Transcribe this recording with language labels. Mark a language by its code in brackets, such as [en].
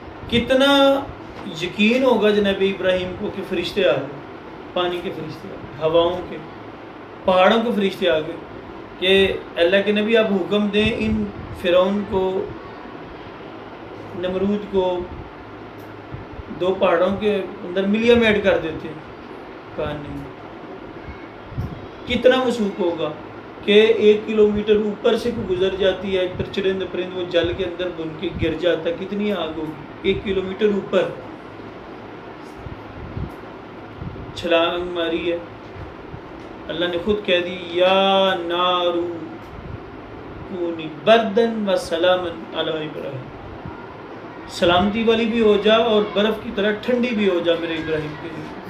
[ur] کتنا یقین ہوگا جناب ابراہیم کو کہ فرشتے آ گئے، پانی کے فرشتے آ گئے، ہواؤں کے، پہاڑوں کے فرشتے آ گئے کہ اللہ کے نبی آپ حکم دیں ان فرعون کو، نمرود کو 2 پہاڑوں کے اندر ملیا میٹ کر دیتے. کہا نہیں. کتنا وثوق ہوگا کہ 1 کلومیٹر اوپر سے گزر جاتی ہے، پھر چرند پرند وہ جل کے اندر بن کے گر جاتا. کتنی آگ ہوگی 1 کلومیٹر اوپر. چھلانگ ماری ہے، اللہ نے خود کہہ دی [ar] یا نارو کونی بردن و سلامن علی ابراہیم، [ur] سلامتی والی بھی ہو جا اور برف کی طرح ٹھنڈی بھی ہو جا میرے ابراہیم کے لیے.